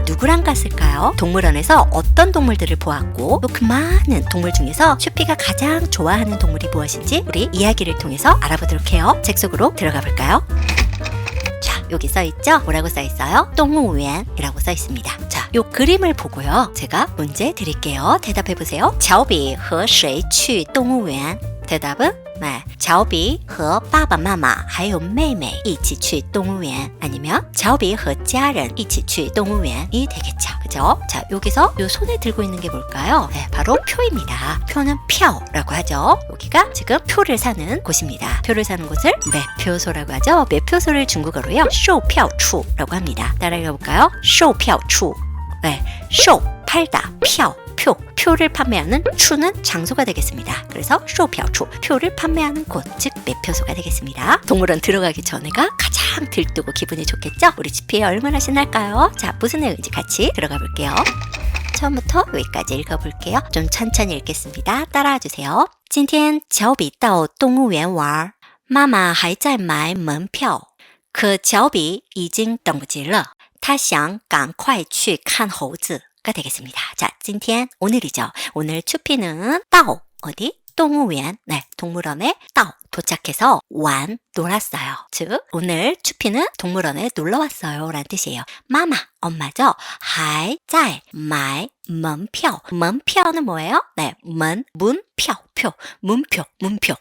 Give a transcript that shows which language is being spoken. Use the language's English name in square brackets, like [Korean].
[Korean] 누구랑 갔을까요? 동물원에서 어떤 동물들을 보았고, 또 그 많은 동물 중에서 추피가 가장 좋아하는 동물이 무엇인지 우리 이야기를 통해서 알아보도록 해요. 책 속으로 들어가 볼까요? 자, 여기 써있죠? 뭐라고 써있어요? 동우園이라고 써있습니다. 자, 요 그림을 보고요, 제가 문제 드릴게요. 대답해보세요. [Chinese] 乔比和谁去动物园? [Korean] 대답은 네, [Chinese] 乔比和爸爸妈妈还有妹妹一起去动物园, [Korean] 아니면 [Chinese] 乔比和家人一起去动物园 [Korean] 이 되겠죠. 그죠? 자, 여기서 요 손에 들고 있는 게 뭘까요? 네, 바로 표입니다. 표는 표라고 하죠. 여기가 지금 표를 사는 곳입니다. 표를 사는 곳을 매표소라고 하죠. 매표소를 중국어로요, 售票处라고 합니다. 따라해 볼까요? 售票处. 네, 售 팔다, 표를 판매하는 추는 장소가 되겠습니다. 그래서 售票处, 표를 판매하는 곳, 즉 매표소가 되겠습니다. 동물원 들어가기 전에가 가장 들뜨고 기분이 좋겠죠? 우리 추피 얼마나 신날까요? 자, 무슨 내용인지 같이 들어가 볼게요. 처음부터 여기까지 읽어볼게요. 좀 천천히 읽겠습니다. 따라와 주세요. [Chinese] 今天乔比到动物园玩，妈妈还在买门票，可乔比已经等不及了，他想赶快去看猴子。 [Korean] 가 되겠습니다. 자, 今天 오늘이죠. 오늘 추피는 到 어디? 动物园, 네, 동물원에 到 도착해서 완 놀았어요. 즉 오늘 추피는 동물원에 놀러 왔어요 라는 뜻이에요. 마마, 엄마죠. [Chinese] 还在买门票. [Korean] 门票는 뭐예요? 네, 문표, 문표.